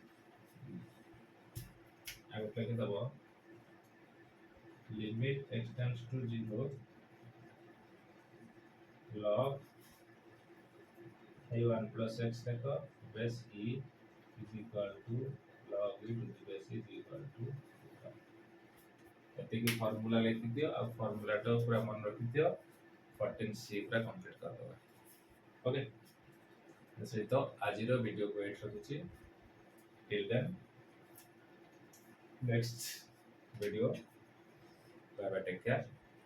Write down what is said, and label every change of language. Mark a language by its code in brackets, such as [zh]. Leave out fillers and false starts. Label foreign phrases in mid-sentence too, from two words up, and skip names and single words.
[en] I will take it above limit x tends to 0 log a1 plus x देखो base e is equal to log e to the base is equal to 1 [or] ଏତିକି ଫର୍ମୁଲା ଲେଖିଦିଅ ଆଉ ଫର୍ମୁଲାଟା ପୁରା ମନେ ରଖିଦିଅ 14C ପୁରା କମ୍ପ୍ଲିଟ୍ କରିଦେବା। ଓକେ, ସହିତ ଆଜିର ଭିଡ଼ିଓକୁ ଏଇଠି ରଖୁଛି। [en] till then next video, bye bye, take care.